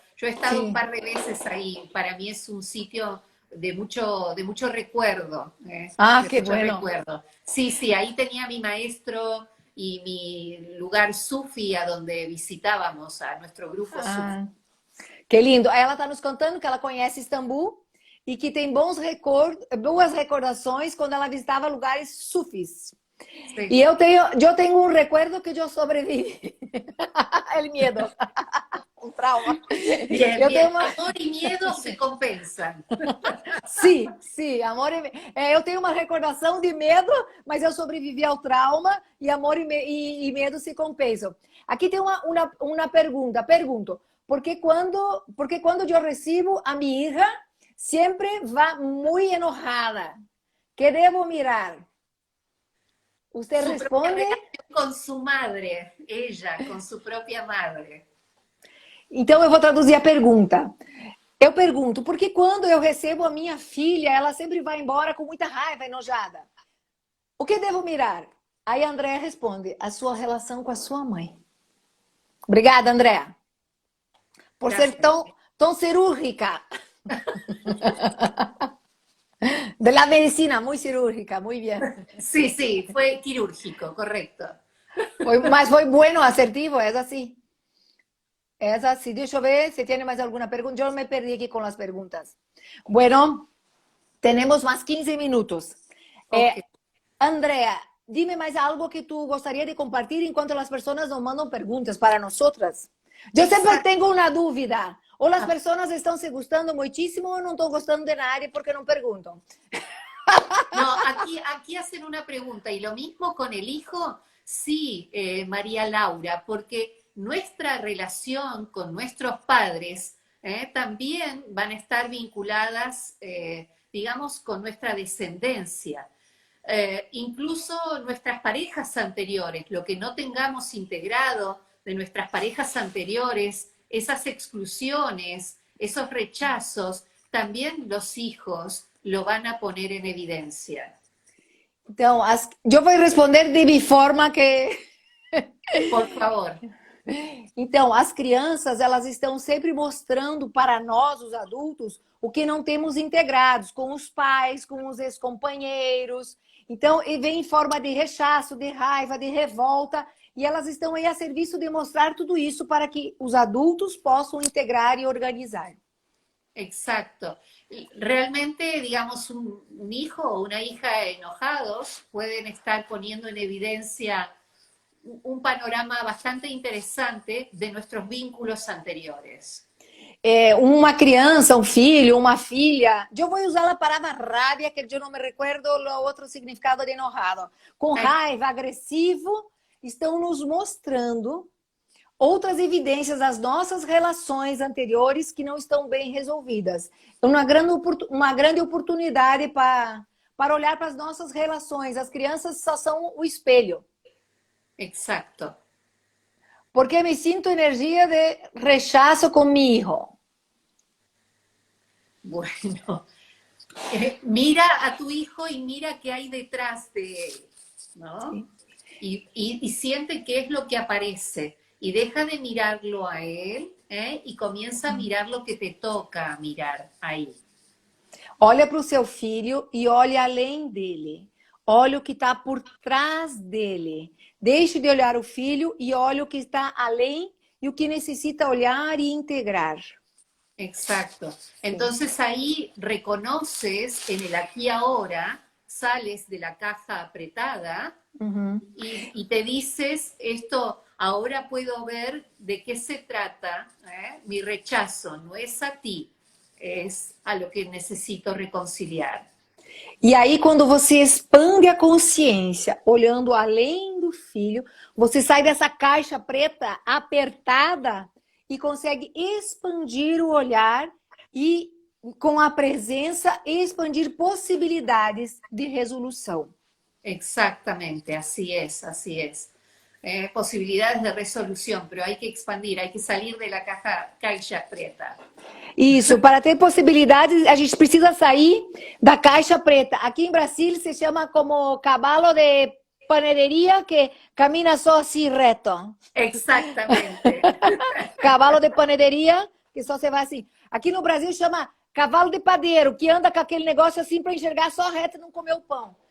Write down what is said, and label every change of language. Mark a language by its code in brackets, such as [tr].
[es] Yo he estado Sí. un par de veces ahí. Para mí es un sitio de mucho recuerdo. Ah, de qué mucho bueno. recuerdo. Sí, ahí tenía mi maestro y mi lugar sufi a donde visitábamos a nuestro grupo sufi. Ah, que lindo. [pt] Ela está nos contando que ela conhece Istambul e que tem boas recordações quando ela visitava lugares sufis. [es] Sí. [pt] E eu tenho um recuerdo que eu sobrevivi. El medo. Um trauma. [es] Bien, [pt] Eu [es] bien. [pt] tenho uma... [es] Amor y miedo se compensan. [pt] Sim, amor eu tenho uma recordação de medo, mas eu sobrevivi ao trauma e amor e medo se compensam. Aqui tem uma pergunta. Pergunto, porque quando eu recebo a minha hija, sempre vai muito enojada. que devo mirar? Você [es] Su propia [pt] responde. [es] relación con su madre, ella, con su propia madre. [pt] Então eu vou traduzir a pergunta. Eu pergunto, porque quando eu recebo a minha filha, ela sempre vai embora com muita raiva, enojada. O que devo mirar? Aí a Andréa responde, a sua relação com a sua mãe. Obrigada, Andréa, por ser [es] Gracias. [pt] tão cirúrgica. [es] De la medicina, muy cirúrgica, muy bien. Sí, sí, fue quirúrgico, correcto. [pt] Mas foi bueno, assertivo, é assim. É assim. Deixa eu ver se tem mais alguma pergunta. Eu me perdi aqui com as perguntas. Bueno, temos mais 15 minutos. Ok. Andrea, dime mais algo que tu gostaria de compartilhar enquanto as pessoas nos mandam perguntas para nós. Eu sempre tenho uma dúvida. Ou as pessoas estão se gostando muitíssimo ou não estão gostando de nada porque não perguntam. [es] No, aquí hacen una pregunta y lo mismo con el hijo, sí, María Laura, porque nuestra relación con nuestros padres también van a estar vinculadas, digamos, con nuestra descendencia. Incluso nuestras parejas anteriores, lo que no tengamos integrado de nuestras parejas anteriores, esas exclusiones, esos rechazos, también los hijos lo van a poner en evidencia. [pt] Então, eu vou responder de mi forma que... [es] Por favor. [pt] Então, as crianças, elas estão sempre mostrando para nós, os adultos, o que não temos integrados com os pais, com os ex-companheiros. Então, e vem em forma de rechaço, de raiva, de revolta, e elas estão aí a serviço de mostrar tudo isso para que os adultos possam integrar e organizar. [es] Exacto. Realmente, digamos, un hijo o una hija enojados pueden estar poniendo en evidencia un panorama bastante interesante de nuestros vínculos anteriores. [pt] Uma criança, um filho, uma filha, eu vou usar a palavra rabia, que eu não me recuerdo o outro significado de enojado. Com raiva, agressivo, estão nos mostrando outras evidências das nossas relações anteriores que não estão bem resolvidas. Uma grande oportunidade para olhar para as nossas relações. As crianças só são o espelho. [es] Exacto. Porque me sinto energia de rechazo com mi hijo. Bueno, mira a tu hijo y mira qué hay detrás de él, ¿no? Sí. Y siente qué es lo que aparece. Y deja de mirarlo a él y comienza a mirar lo que te toca mirar ahí. [pt] Olha para o seu filho e olha além dele. Olha o que está por trás dele. Deixe de olhar o filho e olha o que está além e o que necessita olhar e integrar. [es] Exacto. Entonces ahí reconoces en el aquí y ahora, sales de la caja apretada y te dices esto. Ahora puedo ver de qué se trata, mi rechazo no es a ti, es a lo que necesito reconciliar. [pt] E aí, quando você expande a consciência, olhando além do filho, você sai dessa caixa preta apertada e consegue expandir o olhar e, com a presença, expandir possibilidades de resolução. [es] Exactamente, así es, así es. Posibilidades de resolución, pero hay que expandir, hay que salir de la [pt] caixa preta. Isso, para ter possibilidades, a gente precisa sair da caixa preta. Aqui em Brasília se chama como cavalo de [es] panaderia que camina [pt] só assim reto. [es] Exactamente. [pt] Cavalo de panaderia que só você vai assim. Aqui no Brasil chama cavalo de padeiro, que anda com aquele negócio assim para enxergar só reto e não comer o pão.